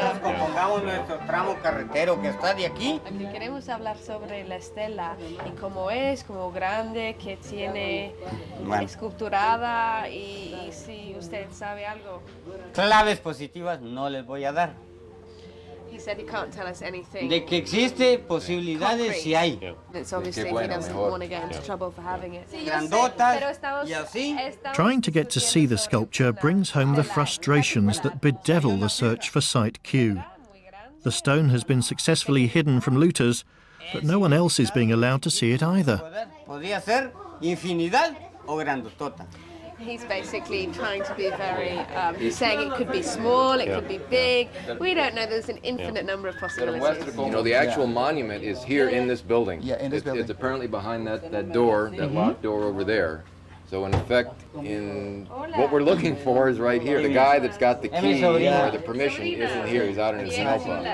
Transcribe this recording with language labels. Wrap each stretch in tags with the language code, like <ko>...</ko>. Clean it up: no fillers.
<es>Pongamos nuestro tramo carretero que está de aquí. Aquí queremos hablar sobre la estela y cómo es, como grande, que tiene esculturada y si usted sabe algo. Claves positivas no les voy a dar.</es> <en>He said he can't tell us anything.</en> <es>De que existe posibilidades, sí hay.</es> <en>It's obviously he doesn't want to get into trouble for having it.</en> <es>Grandotas y así.</es> <en>Trying to get to see the sculpture brings home the frustrations that bedevil the search for Site Q. The stone has been successfully hidden from looters, but no one else is being allowed to see it either.</en> <es>Podría ser infinidad o grandotota.</es> <en>He's basically trying to be very, he's saying it could be small, it could be big. We don't know, there's an infinite number of possibilities. You know, the actual monument is here in this building. Yeah, in this building. It's apparently behind that door, that locked door over there. So in effect, what we're looking for is right here. The guy that's got the key or the permission isn't here. He's out in his cell phone.</en>